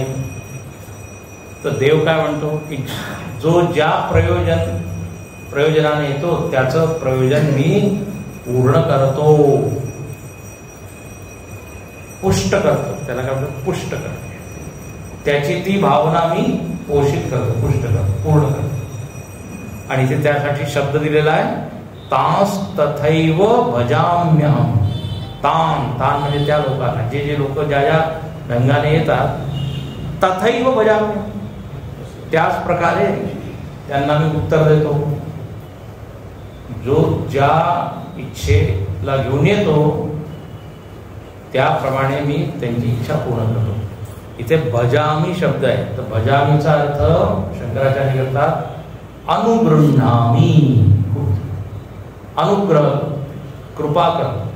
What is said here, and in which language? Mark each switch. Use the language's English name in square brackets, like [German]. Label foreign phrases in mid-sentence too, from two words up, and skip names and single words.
[Marathi] तर देव काय म्हणतो की जो ज्या प्रयोजनाने येतो त्याचं प्रयोजन मी पूर्ण करतो, पुष्ट करतो. त्याला काय म्हणतो? पुष्ट करतो. त्याची ती भावना मी पोषित करतो, पुष्ट करतो, पूर्ण करतो. आणि इथे त्यासाठी शब्द दिलेला आहे [Sanskrit] तांस तथैव भजाम्यहम्. [Marathi] तान म्हणजे त्या लोकांना, जे जे लोक ज्या ज्या ढंगाने येतात, [Sanskrit] तथैव भजाम्यहम्, [Marathi] त्याच प्रकारे त्यांना मी उत्तर देतो. जो ज्या इच्छेला घेऊन येतो त्याप्रमाणे मी त्यांची इच्छा पूर्ण करतो. इथे भजामी शब्द आहे, तर भजामीचा अर्थ शंकराचार्य करतात अनुगृह्णामी, अनुग्रह, कृपा कर.